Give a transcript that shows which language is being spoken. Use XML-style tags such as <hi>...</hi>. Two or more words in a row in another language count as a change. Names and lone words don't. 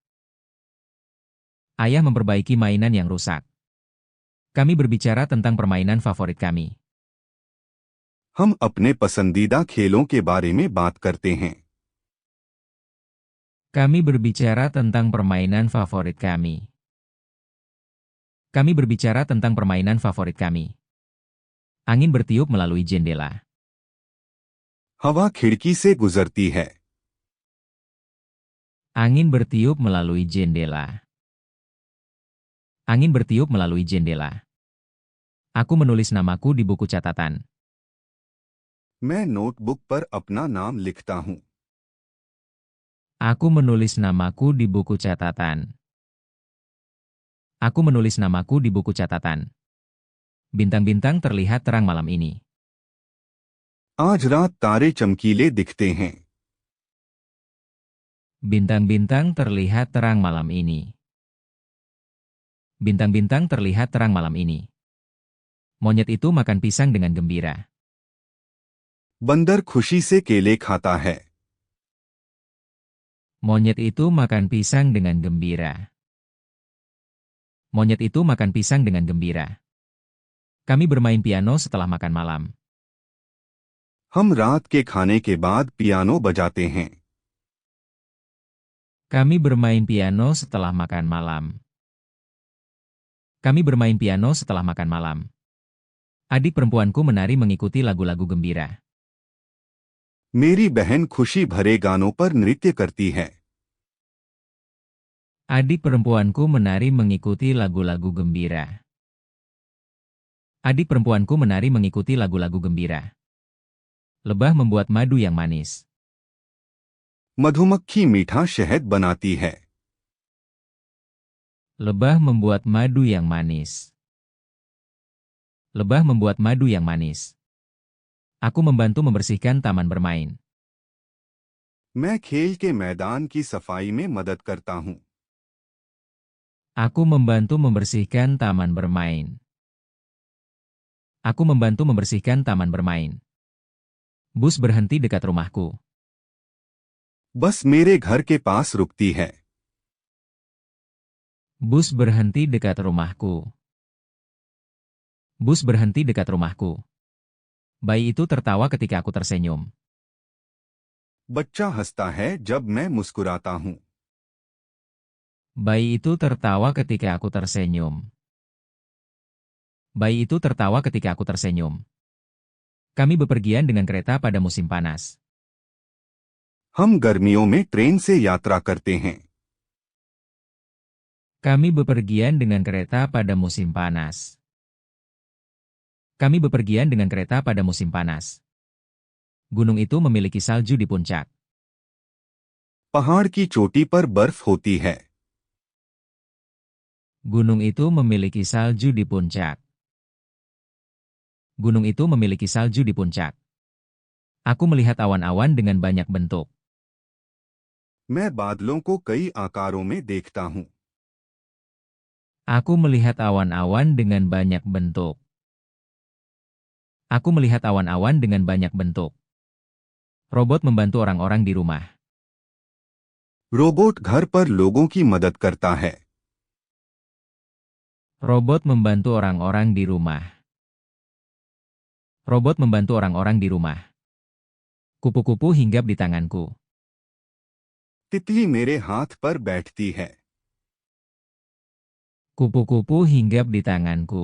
<id>Ayah memperbaiki mainan yang rusak. Kami berbicara tentang permainan favorit kami.</id> <hi>हम अपने पसंदीदा खेलों के बारे में बात करते हैं।</hi> <id>Kami berbicara tentang permainan favorit kami. Kami berbicara tentang permainan favorit kami. Angin bertiup melalui jendela.</id> <hi>हवा खिड़की से गुजरती है।</hi> <id>Angin bertiup melalui jendela. Angin bertiup melalui jendela. Aku menulis namaku di buku catatan.</id> <hi>मैं नोटबुक पर अपना नाम लिखता हूँ।</hi> <id>Aku menulis namaku di buku catatan. Aku menulis namaku di buku catatan. Bintang-bintang terlihat terang malam ini.</id> <hi>आज रात तारे चमकीले दिखते हैं।</hi> <id>Bintang-bintang terlihat terang malam ini. Bintang-bintang terlihat terang malam ini. Monyet itu makan pisang dengan gembira.</id> <hi>बंदर खुशी से केले खाता है।</hi> <id>Monyet itu makan pisang dengan gembira. Monyet itu makan pisang dengan gembira. Kami bermain piano setelah makan malam.</id> <hi>हम रात के खाने के बाद पियानो बजाते हैं।</hi> <id>Kami bermain piano setelah makan malam. Kami bermain piano setelah makan malam. Adik perempuanku menari mengikuti lagu-lagu gembira.</id> <hi>मेरी बहन खुशी भरे गानों पर नृत्य करती है।</hi> <id>Adik perempuanku menari mengikuti lagu-lagu gembira. Adik perempuanku menari mengikuti lagu-lagu gembira. Lebah membuat madu yang manis.</id> <hi>मधुमक्खी मीठा शहद बनाती है।</hi> <id>Lebah membuat madu yang manis. Lebah membuat madu yang manis. Aku membantu membersihkan taman bermain.</id> <hi>मैं खेल के मैदान की सफाई में मदद करता हूँ।</hi> <id>Aku membantu membersihkan taman bermain. Aku membantu membersihkan taman bermain. Bus berhenti dekat rumahku.</id> <hi>बस मेरे घर के पास रुकती है।</hi> <id>Bus berhenti dekat rumahku. Bus berhenti dekat rumahku. Bayi itu tertawa ketika aku tersenyum.</id> <hi>बच्चा हंसता है जब मैं मुस्कुराता हूँ।</hi> <id>Bayi itu tertawa ketika aku tersenyum. Bayi itu tertawa ketika aku tersenyum. Kami bepergian dengan kereta pada musim panas.</id> <hi>हम गर्मियों में ट्रेन से यात्रा करते हैं।</hi> <id>Kami bepergian dengan kereta pada musim panas. Kami bepergian dengan kereta pada musim panas. Gunung itu memiliki salju di puncak.</id> <hi>पहाड़ की चोटी पर बर्फ होती है।</hi> <id>Gunung itu memiliki salju di puncak. Gunung itu memiliki salju di puncak. Aku melihat awan-awan dengan banyak bentuk.</id> <hi>मैं बादलों को कई आकारों में देखता हूँ।</hi> <id>Aku melihat awan-awan dengan banyak bentuk. Aku melihat awan-awan dengan banyak bentuk. Robot membantu orang-orang di rumah.</id> <hi>रोबोट घर पर लोगों की मदद करता है।</hi> <id>Robot membantu orang-orang di rumah. Robot membantu orang-orang di rumah. Kupu-kupu hinggap di tanganku.</id> <hi>तितली मेरे हाथ पर बैठती है।</hi> <id>Kupu-kupu hinggap di tanganku.</id>